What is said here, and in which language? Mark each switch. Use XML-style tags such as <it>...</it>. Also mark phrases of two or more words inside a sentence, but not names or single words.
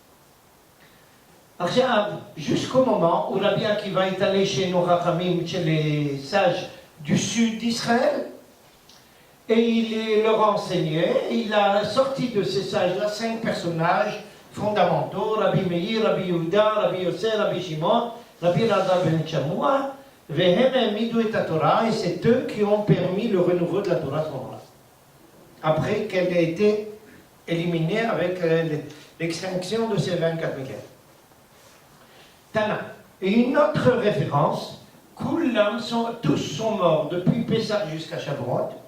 <fr>Alors, jusqu'au moment où Rabbi Akiva est allé chez nos Chachamim, chez les sages du sud d'Israël, et il leur a enseigné, il a sorti de ces sages-là 5 personnages fondamentaux, Rabbi Meir, Rabbi Yehuda, Rabbi Yosef, Rabbi Shimon, Rabbi Elazar ben Shammua,</fr> <he>והם מידו את תורה,</he> <fr>et c'est eux qui ont permis le renouveau de la Torah à ce moment-là. Après qu'elle ait été éliminée avec l'extinction de ces 24 000 élèves. Tana. Et une autre référence, tous sont morts depuis Pessah jusqu'à Shavuot.</fr>